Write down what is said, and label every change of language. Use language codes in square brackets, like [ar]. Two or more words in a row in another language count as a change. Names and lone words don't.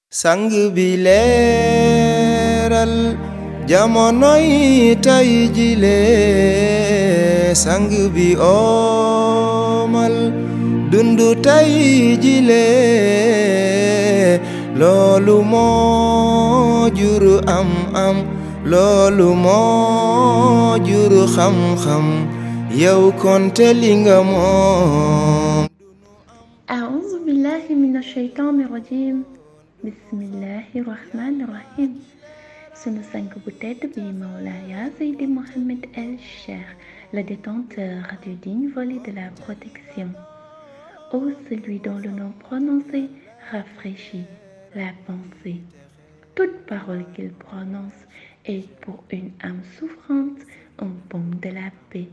[wo] sang bi leeral jamonoy tay jile sang bi omal dundu tay jile loolu moo jur am loolu moo jur xam-xam yow konte li nga moom. [ar] أعوذ بالله من الشيطان الرجيم بسم الله الرحمن الرحيم [wo] sunu sang bu tedd bi [ar] Mawlaya Seydi Mohamed El Cheikh, [fr] le détenteur du digne volet de la protection. Ô celui dont le nom prononcé rafraîchit la pensée. Toute parole qu'il prononce est pour une âme souffrante un baume de la paix.